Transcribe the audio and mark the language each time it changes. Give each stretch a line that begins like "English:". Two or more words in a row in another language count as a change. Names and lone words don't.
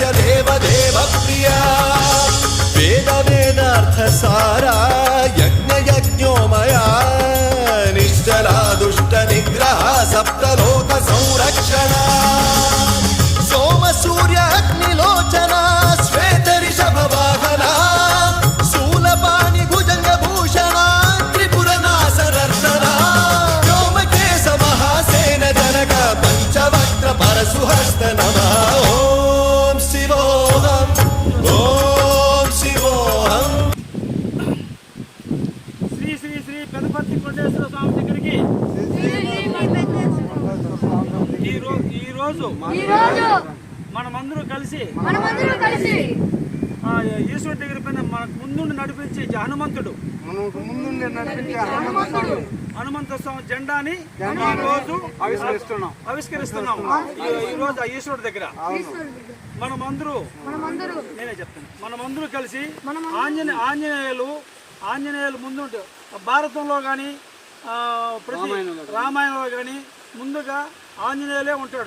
Sanskrit: देव देव प्रिया वेद वेदार्थ सारा यज्ञ यज्ञोमया निश्चला दुष्ट निग्रह सप्तलोक संरक्षणा सोम सूर्य अग्निलोचना श्वेत ऋषभ वाहना शूलपाणि भुजंग भूषणा परशुहस्त नमः। ओम शिवोऽहं
Telugu: శ్రీ శ్రీ శ్రీ పెదపర్తి కోటేశ్వర స్వామి దగ్గరికి ఈరోజు మనమందరూ కలిసి ఈశ్వరుడి దగ్గర పైన మనకు ముందుండి నడిపించే హనుమంతుడు హనుమంత స్వామి జెండాని ఈ రోజు ఆవిష్కరిస్తున్నాం ఈ రోజు ఈశ్వరుడి దగ్గర మనమందరూ నేనే చెప్తాను మనమందరూ కలిసి ఆంజనేయులు ముందు భారతంలో కానీ ప్రతి రామాయణంలో కానీ ముందుగా ఆంజనేయులే ఉంటాడు.